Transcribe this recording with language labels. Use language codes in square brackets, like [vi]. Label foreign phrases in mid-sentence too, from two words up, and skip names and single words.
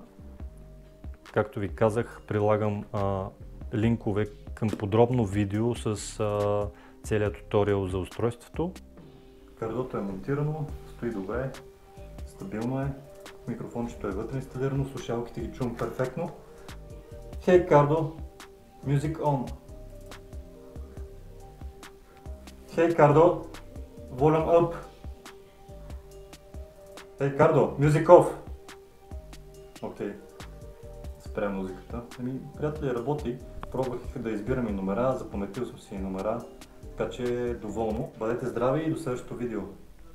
[bg] Както ви казах, прилагам линкове към подробно видео с целият туториал за устройството. Кардото е монтирано, стои добре, стабилно е, микрофончето е вътре инсталирано, слушалките ги чувам перфектно. Хей, кардо! [en] Music on. Hey Cardo, volume up. Hey Cardo, music off. [bg] Окей. Спря музиката. Приятели, работи. Пробвах да избирам и номера, запаметил съм си и номера. Така че доволно. Бъдете здрави и до следващото видео.